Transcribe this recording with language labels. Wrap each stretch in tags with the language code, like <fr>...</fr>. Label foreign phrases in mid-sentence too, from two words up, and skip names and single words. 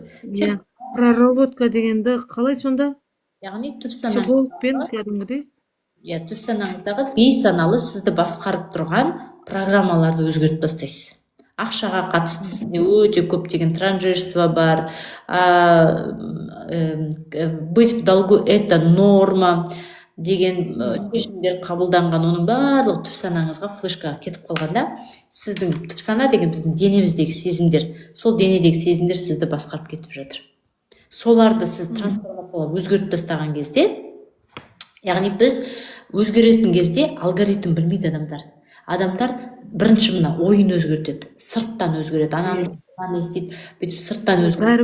<kk>Иә, проработка дегенді қалай сонда? Яғни Психологпен кәдімгідей? Иә, түпсанаңыздағы бейсаналы сізді басқарып тұрған программаларды өзгертіп тастайсыз. Ақшаға қатысты сізде өте көптеген транжирство бар,</kk> <ru>быть в долгу это норма</ru> <kk>деген шешімдер қабылданған, оның барлығы түпсанаңызға флешкаға кетіп қалғанда, сіздің түпсана деген біздің денеміздегі сезімдер, сол денедегі сезімдер сізді басқарып кетіп жатыр. Соларды сіз трансформациялап өзгертіп тастаған кезде, яғни біз өзгеретін кезде алгоритм білмейді адамдар бірінші мына ойын өзгертеді, сырттан өзгереді, ананы естейді, бүйтіп сырттан өзгереді.</kk>